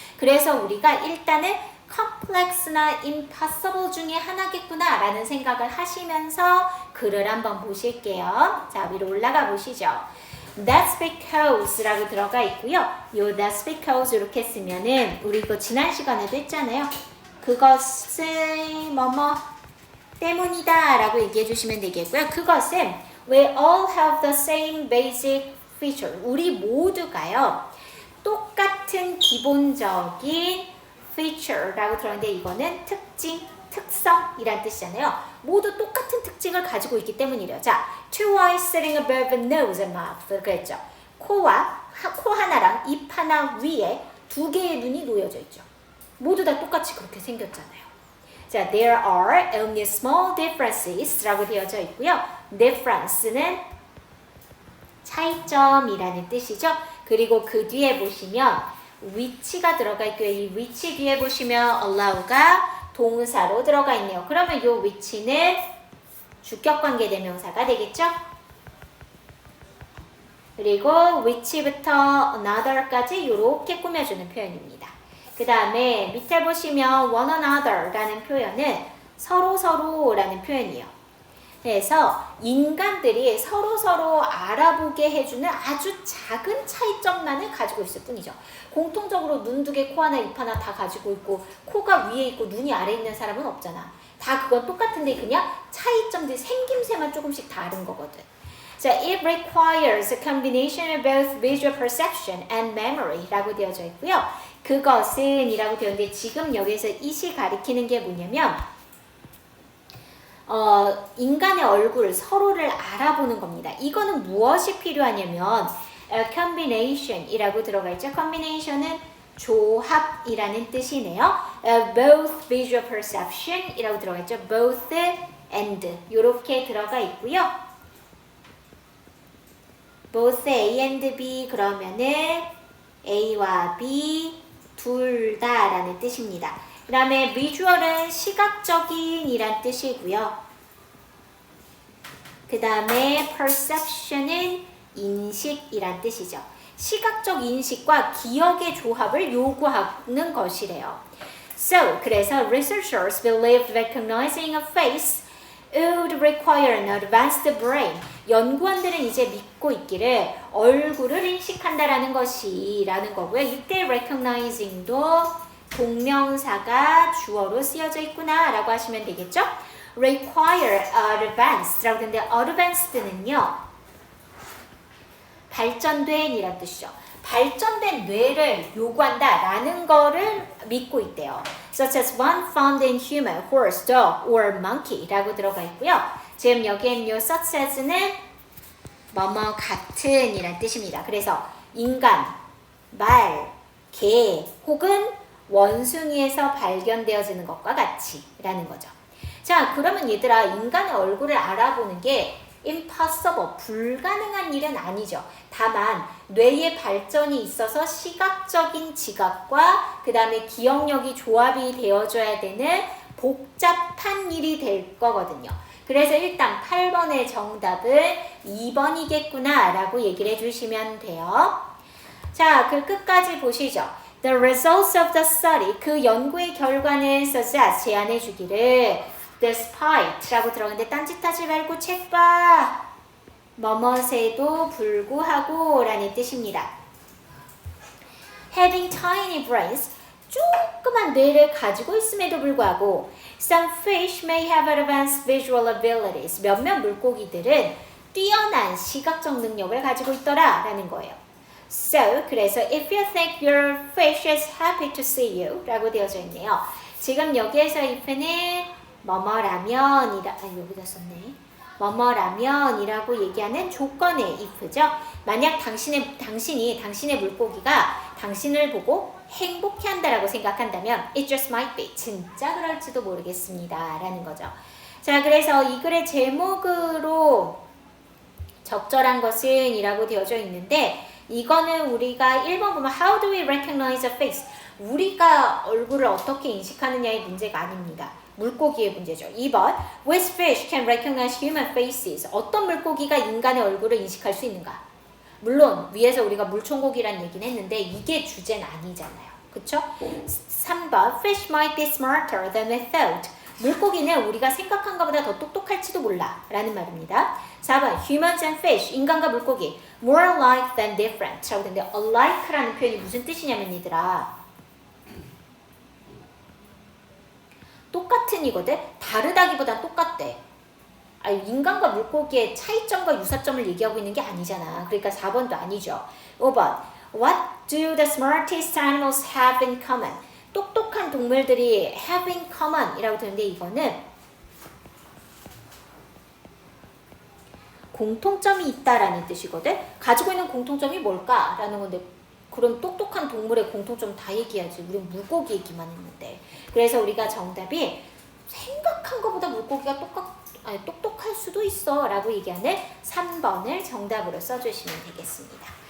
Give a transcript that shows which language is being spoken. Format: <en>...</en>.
<ko>그래서 우리가 일단은 complex나 impossible 중에 하나겠구나 라는 생각을 하시면서 글을 한번 보실게요. 자, 위로 올라가 보시죠.</ko> <en>That's because</en> <ko>라고 들어가 있고요. 요</ko> <en>that's because</en> <ko>이렇게 쓰면은 우리 이거 지난 시간에도 했잖아요. 그것은 뭐뭐 때문이다 라고 얘기해 주시면 되겠고요. 그것은</ko> <en>We all have the same basic feature.</en> <ko>우리 모두가요. 똑같은 기본적인 feature라고 들었는데 이거는 특징, 특성이란 뜻이잖아요. 모두 똑같은 특징을 가지고 있기 때문이래요.</ko> <en>자, two eyes sitting above a nose and mouth.</en> <ko>그랬죠. 코 하나랑 입 하나 위에 두 개의 눈이 놓여져 있죠. 모두 다 똑같이 그렇게 생겼잖아요.</ko> <en>자, there are only small differences</en> <ko>라고 되어져 있고요. difference는 차이점이라는 뜻이죠. 그리고 그 뒤에 보시면 which가 들어가 있고요. 이 which 뒤에 보시면 allow가 동사로 들어가 있네요. 그러면 이 which는 주격관계 대명사가 되겠죠? 그리고 which부터 another까지 이렇게 꾸며주는 표현입니다. 그 다음에 밑에 보시면 one another라는 표현은 서로서로라는 표현이에요. 그래서 인간들이 서로서로 알아보게 해주는 아주 작은 차이점만을 가지고 있을 뿐이죠. 공통적으로 눈 두 개, 코 하나, 입 하나 다 가지고 있고 코가 위에 있고 눈이 아래에 있는 사람은 없잖아. 다 그건 똑같은데 그냥 차이점들이 생김새만 조금씩 다른 거거든.</ko> <en>자, it requires a combination of both visual perception and memory</en> <ko>라고 되어져 있고요. 그것은 이라고 되었는데 지금 여기서 it이 가리키는 게 뭐냐면 인간의 얼굴 서로를 알아보는 겁니다. 이거는 무엇이 필요하냐면 combination 이라고 들어가 있죠. combination은 조합이라는 뜻이네요.</ko> <en>both visual perception</en> <ko>이라고 들어가 있죠.</ko> <en>both and</en> <ko>이렇게 들어가 있고요.</ko> <en>both A and B</en> <ko>그러면은 A와 B 둘 다라는 뜻입니다. 그 다음에 visual은 시각적인 이란 뜻이고요. 그 다음에 perception은 인식이란 뜻이죠. 시각적 인식과 기억의 조합을 요구하는 것이래요.</ko> <en>So,</en> <ko>그래서</ko> <en>researchers believe recognizing a face would require an advanced brain.</en> <ko>연구원들은 이제 믿고 있기를 얼굴을 인식한다라는 것이라는 거고요. 이때 recognizing도 동명사가 주어로 쓰여져 있구나 라고 하시면 되겠죠?</ko> <en>require advanced</en> <ko>라고 되는데 advanced는요 발전된 이란 뜻이죠. 발전된 뇌를 요구한다 라는 거를 믿고 있대요.</ko> <en>such as one found in human, horse, dog, or monkey</en> <ko>라고 들어가 있고요. 지금 여기에는요</ko> <en>such as</en> <ko>는 뭐뭐 같은 이란 뜻입니다. 그래서 인간, 말, 개 혹은 원숭이에서 발견되어지는 것과 같이 라는 거죠. 자, 그러면 얘들아 인간의 얼굴을 알아보는 게 impossible, 불가능한 일은 아니죠. 다만 뇌의 발전이 있어서 시각적인 지각과 그 다음에 기억력이 조합이 되어줘야 되는 복잡한 일이 될 거거든요. 그래서 일단 8번의 정답은 2번이겠구나 라고 얘기를 해주시면 돼요. 자, 그 끝까지 보시죠.</ko> <en>The results of the study,</en> <ko>그 연구의 결과는</ko> <en>suggest,</en> <ko>제안해 주기를 despite라고 들어가는데 딴짓하지 말고 책 봐. 뭐뭇에도 불구하고 라는 뜻입니다.</ko> <en>Having tiny brains,</en> <ko>조그만 뇌를 가지고 있음에도 불구하고</ko> <en>some fish may have advanced visual abilities.</en> <ko>몇몇 물고기들은 뛰어난 시각적 능력을 가지고 있더라 라는 거예요.</ko> <en>So,</en> <ko>그래서</ko> <en>if you think your fish is happy to see you</en> <ko>라고 되어져 있네요. 지금 여기에서 if는 뭐뭐라면이라 여기다 썼네. 뭐뭐라면이라고 얘기하는 조건의 if죠. 만약 당신이 당신의 물고기가 당신을 보고 행복해한다라고 생각한다면</ko> <en>it just might be</en> <ko>진짜 그럴지도 모르겠습니다 라는 거죠. 자, 그래서 이 글의 제목으로 적절한 것은 이라고 되어져 있는데 이거는 우리가 1번 보면</ko> <en>How do we recognize a face?</en> <ko>우리가 얼굴을 어떻게 인식하느냐의 문제가 아닙니다. 물고기의 문제죠.</ko> <en>2번 Which fish can recognize human faces?</en> <ko>어떤 물고기가 인간의 얼굴을 인식할 수 있는가? 물론 위에서 우리가 물총고기란 얘기는 했는데 이게 주제는 아니잖아요. 그쵸?</ko> <en>3번 Fish might be smarter than we thought.</en> <ko>물고기는 우리가 생각한 것보다 더 똑똑할지도 몰라 라는 말입니다. 4번</ko> <en>Humans and fish,</en> <ko>인간과 물고기</ko> <en>More alike than different</en> <ko>라고 되는데 alike라는 표현이 무슨 뜻이냐면 얘들아 똑같은 이거든? 다르다기보다 똑같대. 인간과 물고기의 차이점과 유사점을 얘기하고 있는 게 아니잖아. 그러니까 4번도 아니죠. 5번.</ko> <en>What do the smartest animals have in common?</en> <ko>똑똑한 동물들이</ko> <en>have in common</en> <ko>이라고 되는데 이거는 공통점이 있다라는 뜻이거든. 가지고 있는 공통점이 뭘까라는 건데 그럼 똑똑한 동물의 공통점 다 얘기하지. 우리는 물고기 얘기만 했는데. 그래서 우리가 정답이 생각한 것보다 물고기가 똑똑할 수도 있어 라고 얘기하는 3번을 정답으로 써주시면 되겠습니다.</ko>